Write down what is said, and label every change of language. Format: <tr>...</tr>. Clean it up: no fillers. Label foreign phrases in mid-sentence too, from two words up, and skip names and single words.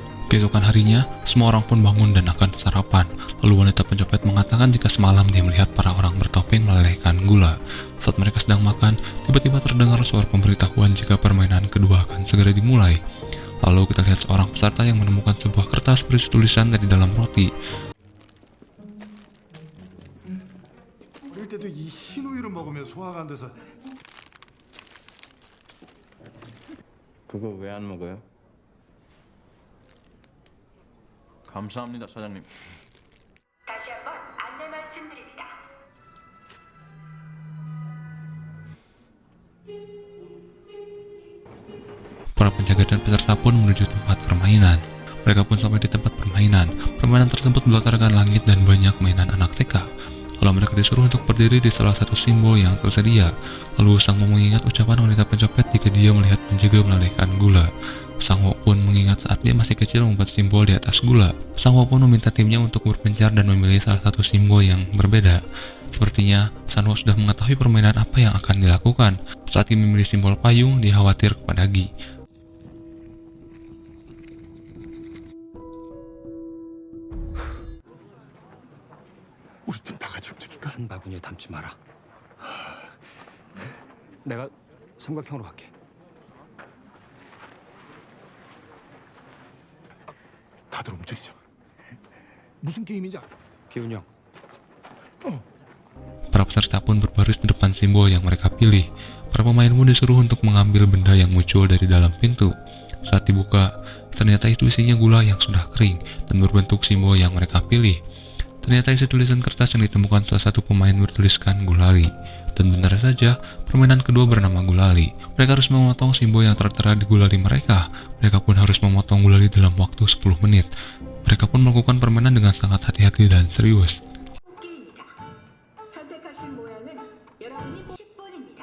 <id>Keesokan harinya, semua orang pun bangun dan akan sarapan. Lalu wanita pencopet mengatakan jika semalam dia melihat para orang bertopeng melelehkan gula. Saat mereka sedang makan, tiba-tiba terdengar suara pemberitahuan jika permainan kedua akan segera dimulai. Lalu kita lihat seorang peserta yang menemukan sebuah kertas berisi tulisan dari dalam roti.</id> <ko>어릴 때도 이 흰 우유를 먹으면 소화가 안 돼서 그거 왜 안 먹어요? 감사합니다, 사장님. 다시 한번 안내 말씀드립니다.</ko> <id>Para penjaga dan peserta pun menuju tempat permainan. Mereka pun sampai di tempat permainan. Permainan tersebut berlatarkan langit dan banyak mainan anak TK. Lalu mereka disuruh untuk berdiri di salah satu simbol yang tersedia. Lalu Sang Wo mengingat ucapan wanita pencopet jika dia melihat penjaga melelehkan gula. Sang Wo pun mengingat saat dia masih kecil membuat simbol di atas gula. Sang Wo pun meminta timnya untuk berpencar dan memilih salah satu simbol yang berbeda. Sepertinya Sang Wo sudah mengetahui permainan apa yang akan dilakukan. Saat dia memilih simbol payung, dia khawatir kepada Gi.</id> <ko>우리 팀 다 같이 움직일까? 한 바구니에 담지 마라. 내가 삼각형으로 갈게. 다들 움직이자. 무슨 게임이지? 기훈이 형.</ko> <id>Para peserta pun berbaris di depan simbol yang mereka pilih. Para pemain pun disuruh untuk mengambil benda yang muncul dari dalam pintu. Saat dibuka, ternyata itu isinya gula yang sudah kering dan berbentuk simbol yang mereka pilih. Ternyata isi tulisan kertas yang ditemukan salah satu pemain bertuliskan gulali. Dan benar saja, permainan kedua bernama gulali. Mereka harus memotong simbol yang tertera di gulali mereka. Mereka pun harus memotong gulali dalam waktu 10 menit. Mereka pun melakukan permainan dengan sangat hati-hati dan serius.</id> <ko>뽑기입니다. 선택하신 모양은 여러분이 10분입니다.</ko>